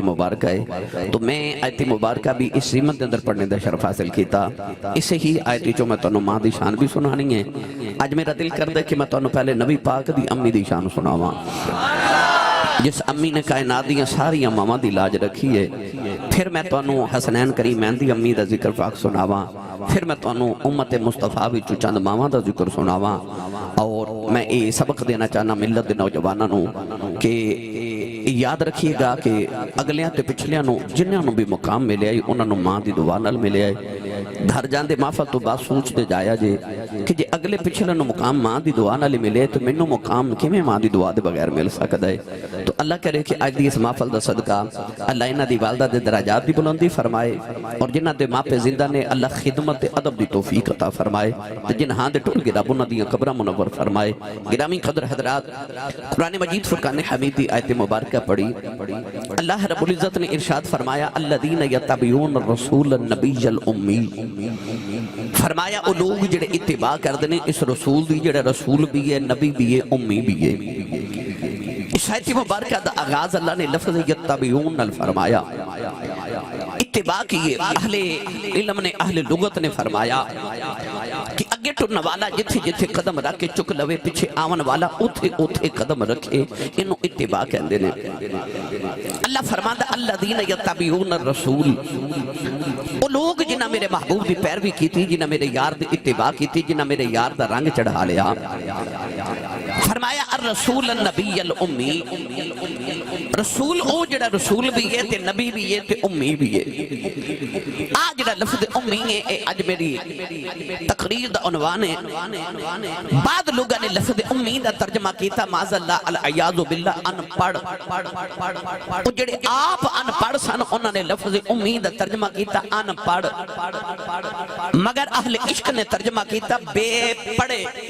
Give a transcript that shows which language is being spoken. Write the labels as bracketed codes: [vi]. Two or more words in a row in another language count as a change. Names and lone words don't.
[pa] مبارکہ ہے تو میں آیت مبارکہ بھی اس سیمت دے اندر پڑھنے دا شرف حاصل کیتا اسے ہی آیت جو میں تانوں ماں دی شان بھی سنانی ہے آج میرا دل کر دے کہ میں تانوں پہلے نبی پاک دی امی دی شان سناواں جس امی نے کائنات دیاں ساری اماماں دی لاج رکھی ہے پھر میں تانوں حسنین کریمین دی امی دا ذکر پاک سناواں پھر میں تانوں امت مصطفیٰ وچ چند ماواں دا ذکر سناواں اور میں یہ سبق دینا چاہنا ملت دے نوجواناں نوں کہ یاد رکھیے گا کہ اگلیاں تے پچھلیاں نو جنہاں نو بھی مقام ملے آئی انہاں نو ماں دی دعا نال ملے آئی گھر جاندے محفل تو بات سوچ دے جایا جے کہ جے اگلے پچھلے نو مقام ماں دی دعا نال ملے تو منو مقام کیویں ماں دی دعا دے بغیر مل سکدا ہے تو اللہ کرے کہ اج دی اس محفل دا صدقہ اللہ انہاں دی والدہ دے درجات دی بلندی فرمائے اور جنہاں دے ماں پہ زندہ نے اللہ خدمت ادب دی توفیق عطا فرمائے تے جنہاں دے ٹول کے رب انہاں دی قبراں منور فرمائے گرامی قدر حضرات قرآن مجید فرقان حمید دی آیت مبارکہ پڑھی اللہ رب العزت نے ارشاد فرمایا [ar] الذین یتبعون الرسول النبی الامی [pa] فرمایا وہ لوگ جڑے اتباع کردے نے اس رسول دی جڑا رسول بھی ہے نبی بھی ہے امی بھی ہے اس آیت مبارکہ دا آغاز اللہ نے لفظ یتبعون فرمایا اتباع کیے اہل علم نے اہل لغت نے فرمایا کہ اگے ٹرن والا جتھے جتھے قدم رکھ کے چک لوے پیچھے آون والا اوتھے اوتھے قدم رکھے انہوں اتباع کہندے نے اللہ فرماندا [ar] الذین یتبعون الرسول [pa] وہ لوگ جنہاں میرے محبوب دی پیروی کی تھی جنہاں میرے یار دی اتباع کی تھی جنہاں میرے یار دا رنگ چڑھا لیا فرمایا [ar] الرسول النبی الامی [pa] رسول او جڑا رسول بھی ہے تے نبی بھی ہے تے امی بھی ہے آج جڑا لفظ امی ہے اے اج میری تقریر دا عنوان ہے بعد لوگوں نے لفظ امی دا ترجمہ کیتا [ar] معاذ اللہ العیاذ باللہ [pa] ان پڑھ وہ جڑے آپ ان پڑھ سن انہوں نے لفظ امی دا ترجمہ کیتا ان پڑھ مگر اہل عشق نے ترجمہ کیتا بے پڑھے